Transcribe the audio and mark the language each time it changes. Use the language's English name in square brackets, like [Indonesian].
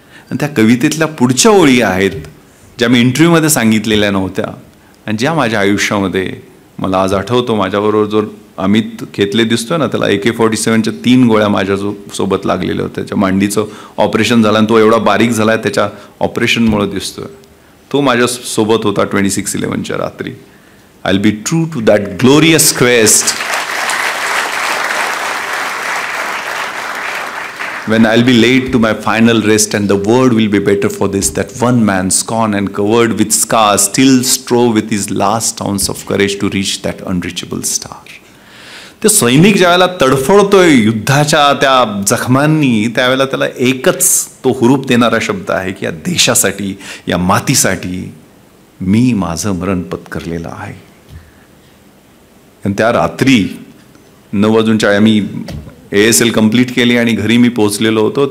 [Marathi] आणि त्या कवितेतल्या पुढच्या ओळी आहेत ज्या मी इंटरव्ह्यूमध्ये सांगितलेल्या नव्हत्या आणि ज्या माझ्या आयुष्यामध्ये मला आज आठवतो. माझ्याबरोबर जो अमित खेतले दिसतोय ना, त्याला AK-47च्या 3 गोळ्या माझ्या सोबत लागलेल्या होत्या. त्याच्या मांडीचं ऑपरेशन झालं आणि तो एवढा बारीक झाला आहे त्याच्या ऑपरेशनमुळे दिसतोय. तो माझ्या सोबत होता 26/11च्या रात्री. [English] I will be true to that glorious quest when I'll be laid to my final rest and the world will be better for this, that one man scorned and covered with scars still strove with his last ounce of courage to reach that unreachable star. [Marathi] ते सैनिक ज्यावेळेला तडफडतोय युद्धाच्या त्या जखमांनी त्यावेळेला त्याला एकच तो हुरूप देणारा शब्द आहे की या देशासाठी, या मातीसाठी मी माझं मरण पत्करलेलं आहे. आणि त्या रात्री 9:40 आम्ही ASL कंप्लीट केली आणि घरी मी पोहोचलेलो होतो.